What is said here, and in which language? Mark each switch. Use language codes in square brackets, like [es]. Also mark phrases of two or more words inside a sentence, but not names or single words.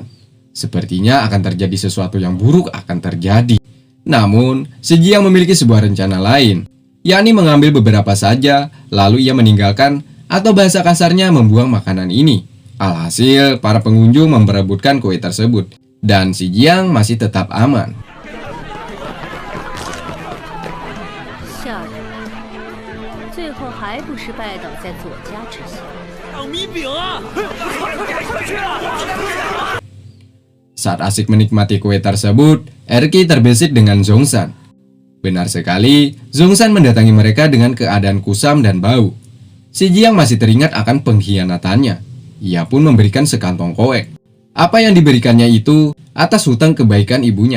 [id] Sepertinya akan terjadi sesuatu yang buruk akan terjadi. Namun, si Jiang memiliki sebuah rencana lain, yakni mengambil beberapa saja, lalu ia meninggalkan atau bahasa kasarnya membuang makanan ini. Alhasil, para pengunjung memperebutkan kue tersebut, dan si Jiang masih tetap aman. [zh] 下人，最后还不是拜倒在左家之下。当米饼啊！快去啊！ [id] Saat asik menikmati kue tersebut, Erqi terbesit dengan Zhongshan. Benar sekali, Zhongshan mendatangi mereka dengan keadaan kusam dan bau. Si Jiang masih teringat akan pengkhianatannya. Ia pun memberikan sekantong kue. Apa yang diberikannya itu atas hutang kebaikan ibunya.